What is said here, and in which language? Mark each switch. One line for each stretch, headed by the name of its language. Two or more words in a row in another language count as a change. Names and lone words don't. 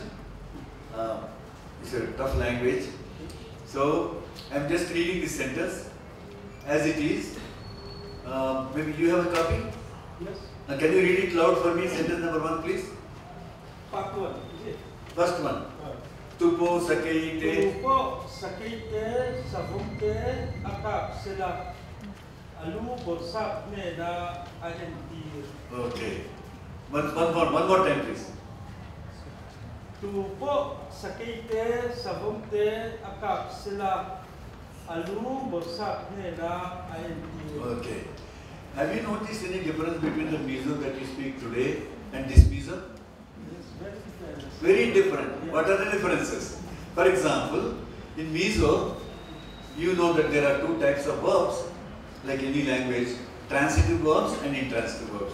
English: It's a tough language. So I'm just reading this sentence as it is. Maybe you have a copy? Yes. Can you read it loud for me? Sentence number 1, please. Part 1, is it? First one.
Mizo: Tupo sakeite. Tupo sakeite savumte akak sila alu borsap ne na ajentir.
English: Okay. One more time, please.
Mizo: Tupo sakeite savumte akak sila alu borsap ne na ajentir.
English: Okay. Have you noticed any difference between the Mizo that you speak today and this Mizo? Very different. Yeah. What are the differences? For example, in Mizo, you know that there are 2 types of verbs, like any language, transitive verbs and intransitive verbs.